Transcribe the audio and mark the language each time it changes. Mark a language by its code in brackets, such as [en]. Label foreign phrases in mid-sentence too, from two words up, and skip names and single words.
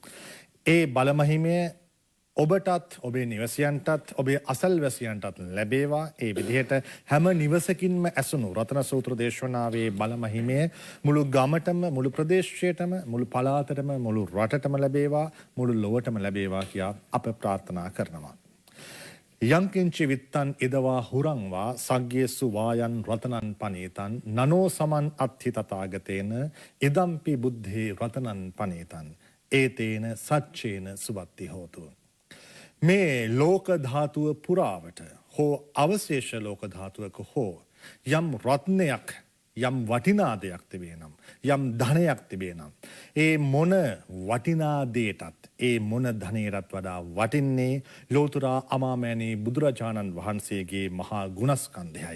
[si] ඒ බලමහිමය ඔබටත් ඔබේ නිවසයන්ටත් ඔබේ අසල්වැසියන්ටත් ලැබේවා. ඒ විදිහට හැම නිවසකින්ම ඇසුණු රතන සූත්‍ර දේශනාවේ බලමහිමය මුළු ගමටම මුළු ප්‍රදේශයටම මුළු පළාතටම මුළු රටටම ලැබේවා, මුළු ලොවටම ලැබේවා කියා අප ප්‍රාර්ථනා කරනවා. [pi] යංකින්චි විත්තන් ඉදවා හුරංවා සග්ගේසු වායන් රතනන් පනීතන් නනෝ සමන් අත්හි තථාගතේන ඉදම්පි බුද්ධේ රතනන් පනීතන් ඒතේන සච්චේන සුවත්ති හෝතු. [si] මේ ලෝක ධාතුව පුරාවට හෝ අවශේෂ ලෝක ධාතුවක හෝ යම් රත්නයක් යම් වටිනා දෙයක් තිබේ නම් යම් ධනයක් තිබේ නම් ඒ මොන වටිනා දේටත් ඒ මොන ධනයටත් වඩා වටින්නේ ලෝතුරා අමාමෑණී බුදුරජාණන් වහන්සේගේ මහා ගුණස්කන්ධයයි.